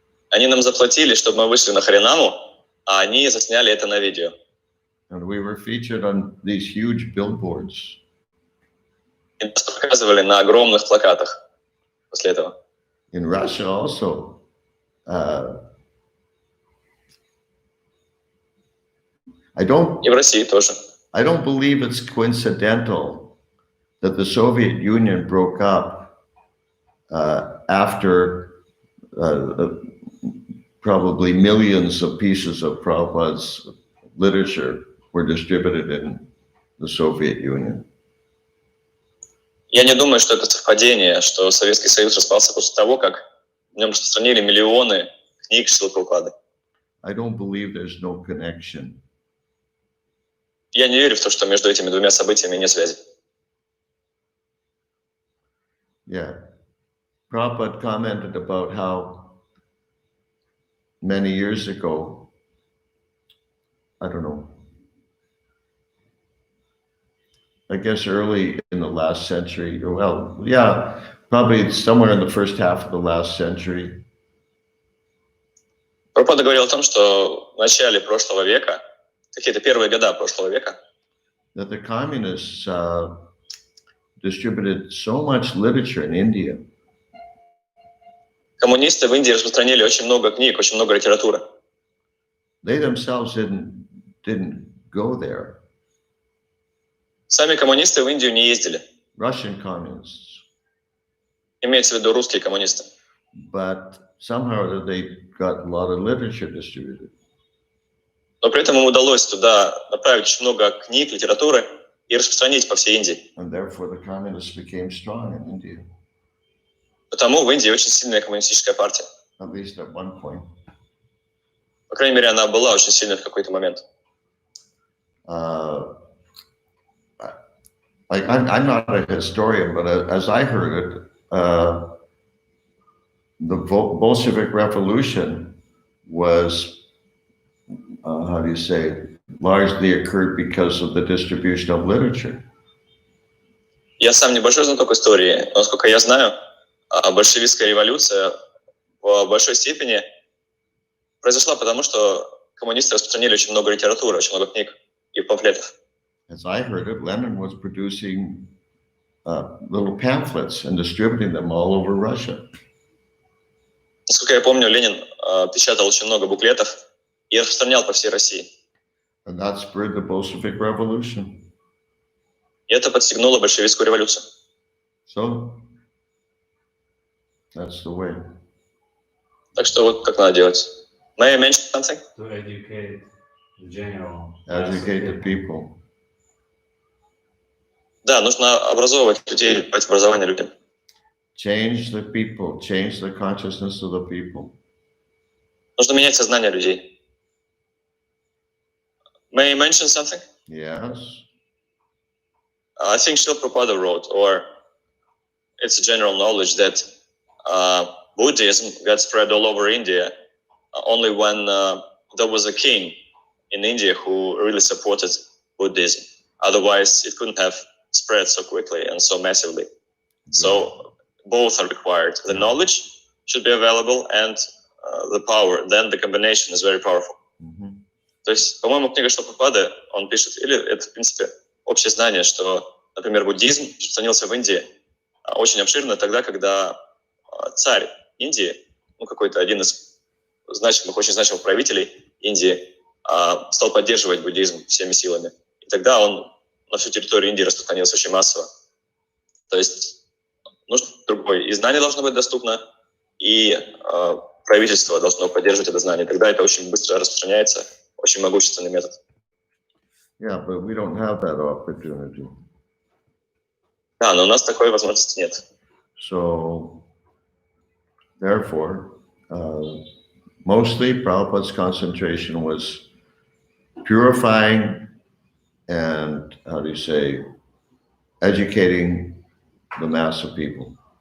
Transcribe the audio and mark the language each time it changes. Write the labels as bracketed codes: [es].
[ru] Они нам заплатили, чтобы мы вышли на Харинаму, а они засняли это на видео. [en] And we were featured on these huge billboards. [ru] И нас показывали на огромных плакатах после этого. [en] In Russia also, [ru] И в России тоже. [en] I don't believe it's coincidental that the Soviet Union broke up after probably millions of pieces of Prabhupada's literature were distributed in the Soviet Union. [ru] Я не думаю, что это совпадение, что Советский Союз распался после того, как в нем распространили миллионы книг Шрилы Прабхупады. [en] I don't believe there's no connection. [ru] Я не верю в то, что между этими двумя событиями нет связи. [en] Yeah. Prabhupada commented about how many years ago, I don't know, I guess early in the last century, or well, yeah, probably somewhere in the first half of the last century. [ru] Прабхупада говорил о том, что в начале прошлого века, какие-то первые года прошлого века, [en] that the communists distributed so much literature in India. [ru] Коммунисты в Индии распространили очень много книг, очень много литературы. [en] They themselves didn't go there. [ru] Сами коммунисты в Индию не ездили. [en] Russian communists. [ru] Имеется в виду русские коммунисты. [en] But somehow they got a lot of literature distributed. [ru] Но при этом им удалось туда направить очень много книг, литературы и распространить по всей Индии. [en] And therefore the communists became strong in India. [ru] Потому в Индии очень сильная коммунистическая партия. [en] At least at one point. [ru] По крайней мере, она была очень сильной в какой-то момент. [en] I'm not a historian, but as I heard it, the Bolshevik Revolution was, how do you say, largely occurred because of the distribution of literature. [ru] Я сам небольшой знаток истории, но, насколько я знаю, большевистская революция в большой степени произошла потому, что коммунисты распространили очень много литературы, очень много книг и памфлетов. [en] As I heard it, Lenin was producing little pamphlets and distributing them all over Russia. [ru] Насколько я помню, Ленин печатал очень много буклетов и распространял по всей России. [en] And that spurred the Bolshevik Revolution. [ru] И это подстегнуло большевистскую революцию. [en] So, that's the way. [ru] Так что вот как надо делать. [en] May I mention something? To educate the general. Educate the people. [ru] Да, нужно образовывать людей, давать образование людям. [en] Change the people, change the consciousness of the people. [ru] Нужно менять сознание людей. [en] May I mention something? Yes. I think Srila Prabhupada wrote, or it's a general knowledge that Buddhism got spread all over India only when there was a king in India who really supported Buddhism. Otherwise, it couldn't have spread so quickly and so massively. So both are required. The knowledge should be available and the power. Then the combination is very powerful. Mm-hmm. [ru] То есть, по-моему, книга Шрилы Прабхупады, он пишет, или это, в принципе, общее знание, что, например, буддизм распространился в Индии очень обширно тогда, когда царь Индии, ну, какой-то один из значимых, очень значимых правителей Индии, стал поддерживать буддизм всеми силами. И тогда он на всю территорию Индии распространился очень массово. То есть нужно другое. И знание должно быть доступно, и правительство должно поддерживать это знание. Тогда это очень быстро распространяется, очень могущественный метод. [en] Yeah, but we don't have that opportunity. [ru] Да, но у нас такой возможности нет. [en] So, therefore, mostly Prabhupada's concentration was purifying and, how do you say, educating the mass of people.